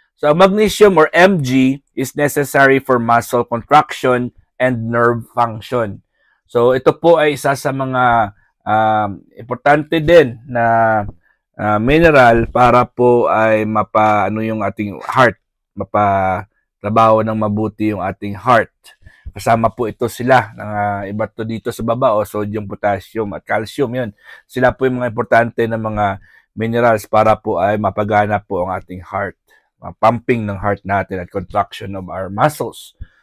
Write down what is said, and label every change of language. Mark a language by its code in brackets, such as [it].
[en] So magnesium or Mg is necessary for muscle contraction and nerve function. [tl] So ito po ay isa sa mga importante din na mineral para po ay yung ating heart, mapatrabaho ng mabuti yung ating heart. Kasama po ito sila ng iba to dito sa baba, sodium, potassium at calcium. Yun. Sila po yung mga importante na mga minerals para po ay mapagana po ang ating heart. [en] Pumping ng heart [tl] natin at [en] contraction of our muscles.